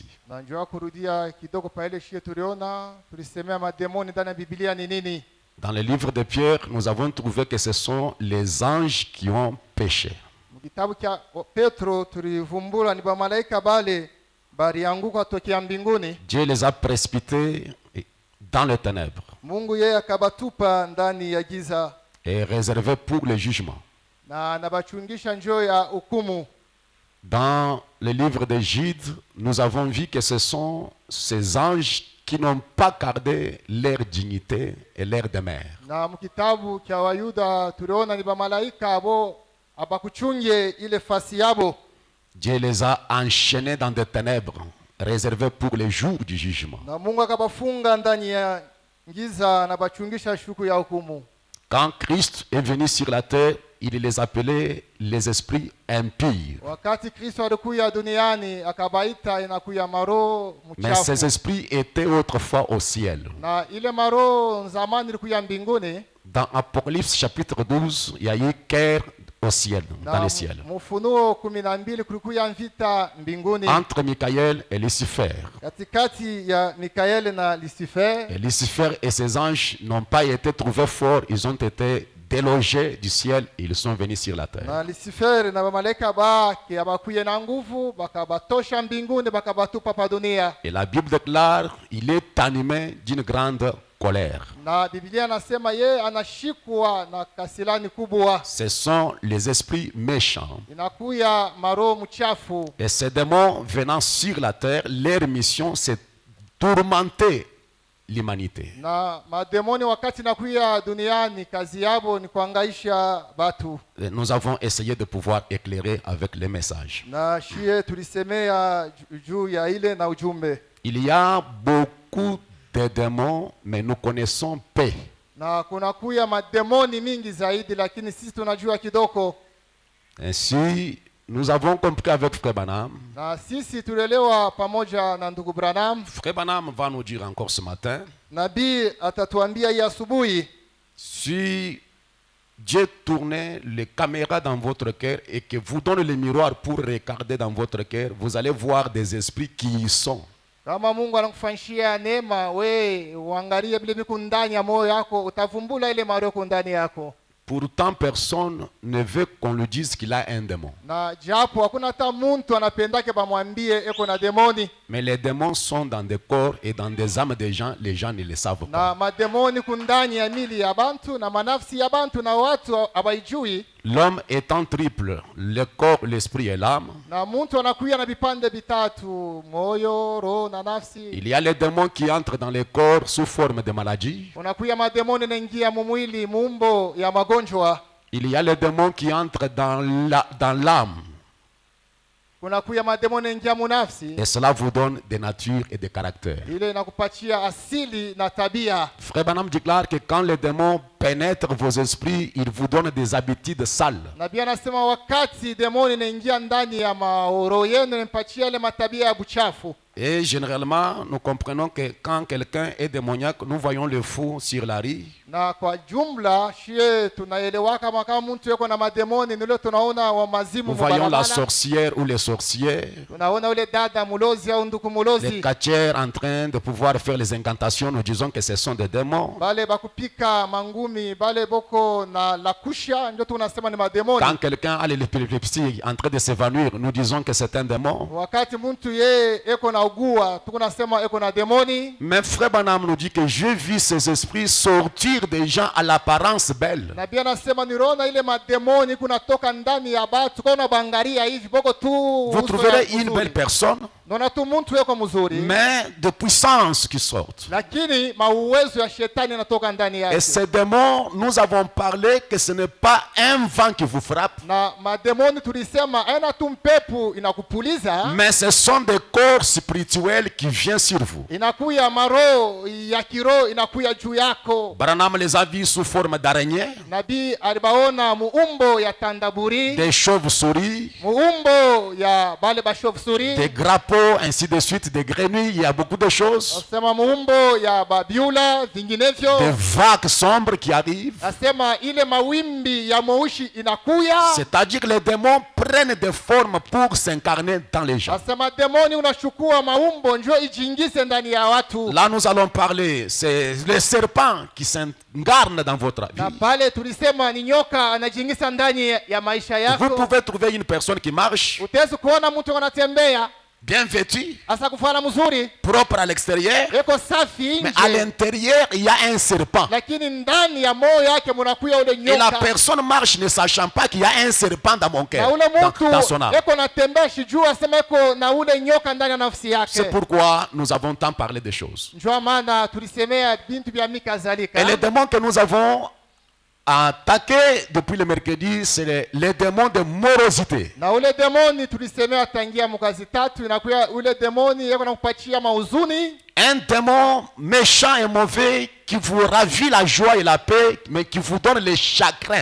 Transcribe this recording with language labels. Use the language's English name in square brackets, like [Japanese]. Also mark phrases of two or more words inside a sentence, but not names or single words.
[Swahili] Na njoo kurudia kidogo pa ile shie tuliona, tulisemea mademoni ndani ya Biblia ni nini? [French] Dans le livre de Pierre, nous avons trouvé que ce sont les anges qui ont péché. [Swahili] Kitabu cha Petro tulivumbula ni bamalaika bale balianguka tokea mbinguni. [French] Dieu les a précipités dans les ténèbres [Swahili] Mungu yeye akabatupa ndani ya giza [French] et réservés pour le jugement. [Swahili] na anabachungisha njoo ya hukumu. [French] Dans le livre de Jude, nous avons vu que ce sont ces anges qui n'ont pas gardé leur dignité et leur demeure. [Swahili] Na mkitabu cha Wayuda tuliona ni bamalaika abo abakuchunge ile fasi yabo. [French] Dieu les a enchaînés dans des ténèbres, réservés pour le jour du jugement. [Swahili] Na Mungu akabafunga ndani ya giza na bachungisha shuku ya hukumu. [French] Quand Christ est venu sur la terre, il les appelait les esprits impurs. [Swahili] Wakati Kristo alikuja duniani akabaita inakuya maroho [French] Mais ces [Swahili] mchafu. [French] esprits étaient autrefois au ciel. [Swahili] Na ile maroho zamani ilikuya mbinguni. [French] Dans Apocalypse chapitre 12, il y a eu guerre au ciel, dans [Swahili] Na [French] le ciel, [Swahili] Mufunuo 12 kulikuya vita mbinguni [French] entre Michael et Lucifer. [Swahili] katikati ya Mikaeli na Lucifer. [French] Et Lucifer et ses anges n'ont pas été trouvés forts, ils ont été délogés du ciel et ils sont venus sur la terre. [Swahili] Na Lucifer na bamalaika bake abakuye na nguvu bakabatosha mbinguni bakabatupa pa dunia. [French] Et la Bible déclare, il est animé d'une grande colère. [Swahili] Na Biblia nasema ye anashikwa na kasilani kubwa. [French] Ce sont les esprits méchants. [Swahili] Inakuya maroho mchafu. [French] Et ces démons venant sur la terre, leur mission c'est tourmenter l'humanité. [Swahili] Na mademoni wakati nakuya duniani kazi yabo ni kuangaisha batu. [French] Et nous avons essayé de pouvoir éclairer avec les messages. [Swahili] Na shie tulisemea juu ya ile na ujumbe. [French] Il y a beaucoup de démons, mais nous connaissons peu. [Swahili] Na kunakuya mademoni mingi zaidi, lakini sisi tunajua kidogo. [French] Ainsi, nous avons compris avec Frère Branham. [Swahili] Na sisi tulelewa pamoja na ndugu Branham. [French] Frère Branham va nous dire encore ce matin, [Swahili] Nabii atatuambia hii asubuhi, [French] si Dieu tournait les caméras dans votre cœur et que vous donne le miroir pour regarder dans votre cœur, vous allez voir des esprits qui y sont. [Swahili] kama Mungu anakufanyishia neema, we uangalie vile viko ndani ya moyo wako, utavumbula ile maroko ndani yako. [French] Pourtant, personne ne veut qu'on lui dise qu'il a un démon. [Swahili] Na japo hakuna hata mtu anapendake bamwambie eko na demoni. [French] Mais les démons sont dans des corps et dans des âmes des gens, les gens ne le savent [Swahili] Na [French] pas. [Swahili] mademoni kundani ya mili ya bantu na manafsi ya bantu na watu abaijui. [French] L'homme étant triple, le corps, l'esprit et l'âme, [Swahili] Na mtu anakuya na vipande vitatu, moyo, roho na nafsi. [French] il y a les démons qui entrent dans les corps sous forme de maladie. [Swahili] Unakuya mademoni naingia mumwili mumbo ya magonjwa. [French] Il y a les démons qui entrent dans l'âme [Swahili] kunakuya mademoni ingia munafsi, [French] et cela vous donne des natures et des caractères. [Swahili] ile inakupatia asili na tabia. [French] Frère Branham déclare que quand les démons pénètrent vos esprits, ils vous donnent des habitudes sales. [Swahili] Nabii anasema wakati demoni inaingia ndani ya maoro yenu inampatia ile matabia ya buchafu. [French] Et généralement, nous comprenons que quand quelqu'un est démoniaque, nous voyons le fou sur la rue. [Swahili] Na kwa jumla shie tunaelewa kama mtu yuko na mademoni nile tunaona wa mazimu [French] Nous voyons la [Swahili] mubarabara. [French] sorcière ou les sorciers, [Swahili] Tunaona ule dada mulozi au nduku [French] les [Swahili] mulozi. [French] catcheurs en train de pouvoir faire les incantations. Nous disons que ce sont des démons. [Swahili] Bale bakupika mangumi, bale boko na lakusha ndio tunasema ni mademoni. [French] Quand quelqu'un a l'épilepsie en train de s'évanouir, nous disons que c'est un démon. [Swahili] Wakati mtu yeye eko na ugua, tunasema eko na demoni. [French] Mais Frère Branham nous dit que j'ai vu ces esprits sortir des gens à l'apparence belle. [Swahili] Nabii anasema niliona ile mademoni kunatoka ndani ya batu kuna bangaria hivi boko tu. [French] Vous trouverez une belle personne, [Swahili] Nona tu mtu yuko mzuri. [French] mais de puissance qui sortent. [Swahili] Lakini mauwezo ya shetani yanatoka ndani [French] Et [Swahili] yake. [French] ces démons, nous avons parlé que ce n'est pas un vent qui vous frappe, [Swahili] Na mademoni tulisema aina tu mpepo inakupuliza, [French] mais ce sont des corps spirituels qui viennent sur vous. [Swahili] inakuya maro ya kiroho inakuya juu yako. [French] Branham les a vus sous forme d'araignée, [Swahili] Nabii alibaona muumbo ya tandaburi, [French] des chauves-souris, [Swahili] muumbo ya bale bashovsuri, [French] des grappeaux, ainsi de suite, des grenouilles, il y a beaucoup de choses. [Swahili] nasema muumbo ya babiula vinginevyo. [French] Des vagues sombres qui arrivent. [Swahili] Nasema ile mawimbi ya mweushi inakuya. [French] C'est-à-dire que les démons prennent des formes pour s'incarner dans les gens. [Swahili] Nasema demoni unachukua maumbo njo ijingise ndani ya watu. [French] Là, nous allons parler, c'est les serpents qui s'incarnent dans votre [Swahili] Na [French] vie. [Swahili] pale tulisema ni nyoka anajingisa ndani ya maisha [French] Vous [Swahili] yako. [French] pouvez trouver une personne qui marche, [Swahili] Utaweza kuona mtu anatembea [French] bien vêtue, [Swahili] asa kufana mzuri, [French] propre à l'extérieur, [Swahili] eko safi [French] mais à [Swahili] nje, [French] l'intérieur, il y a un serpent. [Swahili] lakini ndani ya moyo yake mnakuya ule [French] Et la [Swahili] nyoka. [French] personne marche ne sachant pas qu'il y a un serpent dans mon [Swahili] Na [French] cœur, [Swahili] ule mtu [French] dans son âme. [Swahili] eko natembea shijua asema eko na ule nyoka ndani ya nafsi [French] C'est [Swahili] yake. [French] pourquoi nous avons tant parlé des choses. [Swahili] Njoo maana tulisemea bintu vya mikazalika. [French] Et les démons que nous avons attaqués depuis le mercredi, c'est les démons de morosité. [Swahili] Na ule demoni tulisemea tangia mkazi tatu inakuya ule demoni yeko nakupatia mauzuni. [French] Un démon méchant et mauvais qui vous ravit la joie et la paix, mais qui vous donne les chagrins.